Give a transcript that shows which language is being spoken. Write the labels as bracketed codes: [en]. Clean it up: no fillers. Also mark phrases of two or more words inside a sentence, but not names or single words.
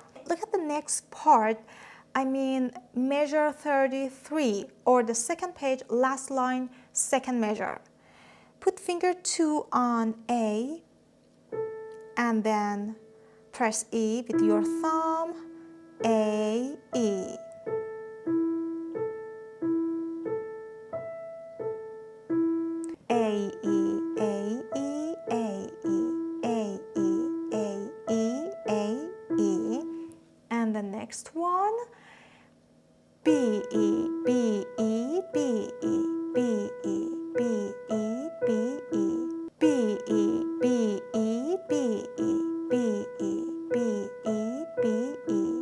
[en] Look at the next part. I mean measure 33, or the second page, last line, second measure. Put finger 2 on A and then press E with your thumb. A, E. A, E, A, E, A, E, A, E, A, E, A, E. And the next one, B, E, B, E, B, E, B, E, B, E, B, E, B, E, B, E, B, E, B, E, B, E, B, E.